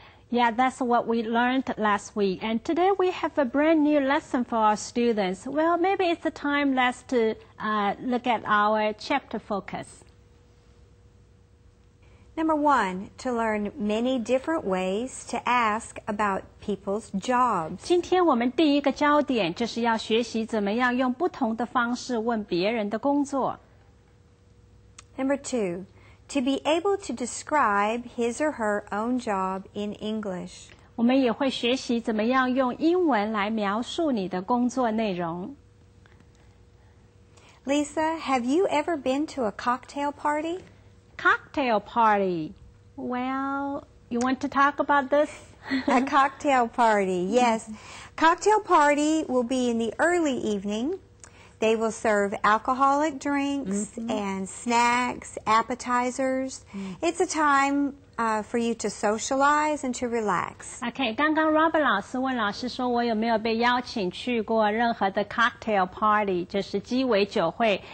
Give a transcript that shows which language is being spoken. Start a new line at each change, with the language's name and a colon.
English: Yeah, that's what we learned last week. And today we have a brand new lesson for our students. Well, maybe it's the time let's to look at our chapter focus. Number 1, to learn many different ways to ask about people's jobs.
Chinese: 今天我们第一个焦点就是要学习怎么样用不同的方式问别人的工作。
English: Number 2, to be able to describe his or her own job in English.
Chinese: 我们也会学习怎么样用英文来描述你的工作内容。
English: Lisa, have you ever been to a cocktail party? Cocktail party. Well, you want to talk about this? A cocktail party, yes. Cocktail party will be in the early evening. They will serve alcoholic drinks and snacks, appetizers. It's a time for you to socialize and to relax.
Chinese: OK， 刚刚 Robin 老师问老师说，我有没有被邀请去过任何的 cocktail party， 就是鸡尾酒会。